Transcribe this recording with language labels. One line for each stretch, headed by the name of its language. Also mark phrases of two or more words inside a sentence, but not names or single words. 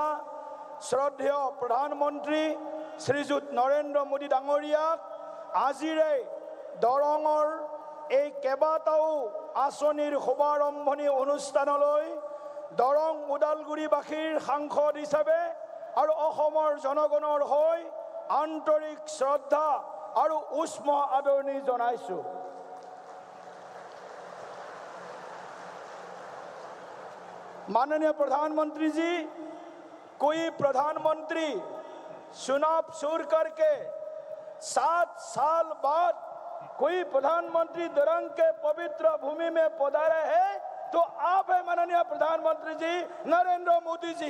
Assamese: শ্ৰদ্ধেয় প্ৰধানমন্ত্ৰী শ্ৰীযুত নৰেন্দ্ৰ মোদী ডাঙৰীয়াক আজিৰে দৰঙৰ এই কেইবাটাও আঁচনিৰ শুভাৰম্ভণি অনুষ্ঠানলৈ দৰং ওদালগুৰিবাসীৰ সাংসদ হিচাপে আৰু অসমৰ জনগণৰ হৈ আন্তৰিক শ্ৰদ্ধা আৰু উষ্ম আদৰণি জনাইছোঁ।
Hindi: माननीय प्रधानमंत्री जी, कोई प्रधानमंत्री चुनाव छोड़ करके 7 साल बाद कोई प्रधानमंत्री दरंग के पवित्र भूमि में पधारे है तो आप है माननीय प्रधानमंत्री जी नरेंद्र मोदी जी।